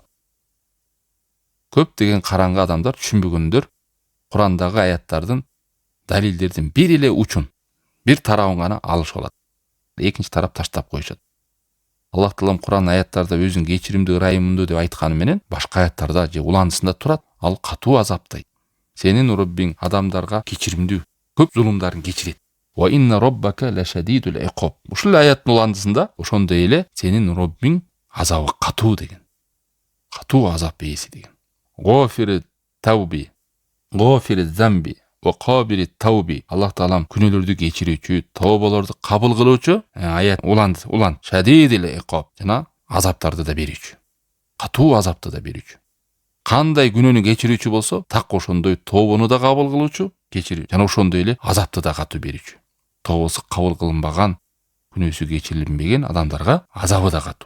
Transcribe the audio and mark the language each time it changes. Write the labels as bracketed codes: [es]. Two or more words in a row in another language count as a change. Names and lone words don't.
[ky] Көп деген караңгы адамдар түшүнбөгөндөр Курандагы аяттардын далилдердин бир эле учун, бир тарабын гана алышып алат. Экинчи тарап таштап коюшат. Аллах Таалам Куран аяттарда өзүн кечиримдүү, ырайымдуу деп айтканы менен башка аяттарда же уландысында турат, ал катуу азаптайт. Сенин Роббиң адамдарга кечиримдүү, көп зулумдарын кечирет. [ar] وإن ربك لشديد العقاب. [ky] Ушул аяттын уландысында ошондой эле сенин Роббиң азабы катуу деген. Катуу азап ээси деген. [ar] غافر التوب، غافر الذنب، وقابل التوب. [ky] Аллах Таалам күнөөлөрдү кечирүүчү, тообаларды кабыл кылуучу, аят уланд, [ar] شديد العقاب. [ky] Жана азаптарды да берүүчү. Катуу азапты да берүүчү. Кандай күнөөнү кечирүүчү болсо, так ошондой тообону да кабыл кылуучу, кечирүү. Жана ошондой эле азапты да катуу берүүчү. Тообосу кабыл кылынбаган, күнөөсү кечирилбеген адамдарга азабы да катуу.